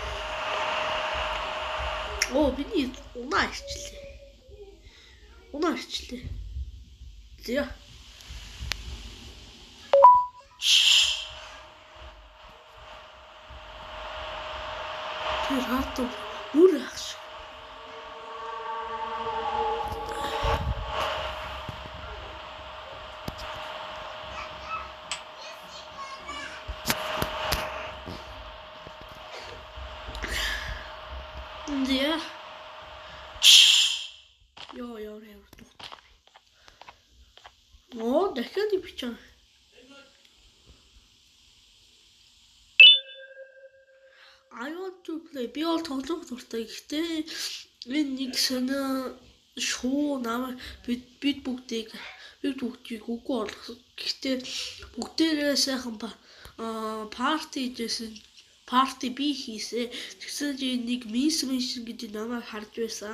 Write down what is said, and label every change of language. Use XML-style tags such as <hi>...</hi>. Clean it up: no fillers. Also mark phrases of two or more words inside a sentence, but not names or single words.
<mn>Оо миний унаа ирчлээ. За. Тэр хатуу бүр ахш.</mn> <sv>Ja. Ja, det är stort. Ja, det kan du pitcha.</sv> <en>I want to play.</en> <mn>Би бол тоглох дуртай. Гэхдээ энэ нэг санаа шоу намайг бид бүгдийг үгүй болгох. Гэхдээ бүгдээрээ сайхан парти би хийсэн. Тэгсэн чинь нэг мисс гэдэг намайг харж байсан.</mn>